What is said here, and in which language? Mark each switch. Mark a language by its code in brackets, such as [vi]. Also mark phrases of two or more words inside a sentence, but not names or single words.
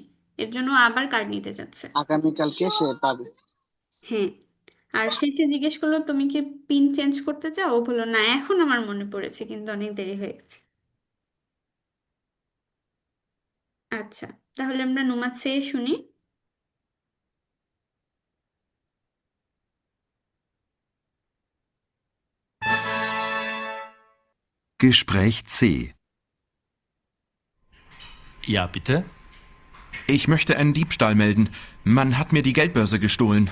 [bn] এর জন্য ও আবার কার্ড নিতে চাচ্ছে। আগামীকালকে সে পাবে। হ্যাঁ। আর শেষে জিজ্ঞেস করলো তুমি কি [en] PIN change [bn] করতে চাও? ও বললো না, এখন আমার মনে পড়েছে, কিন্তু অনেক দেরি হয়ে গেছে। আচ্ছা, তাহলে আমরা [de] Nummer C [bn] শুনি। [de] Gespräch C. Ja, bitte? Ich möchte einen Diebstahl melden. Man hat mir die Geldbörse gestohlen.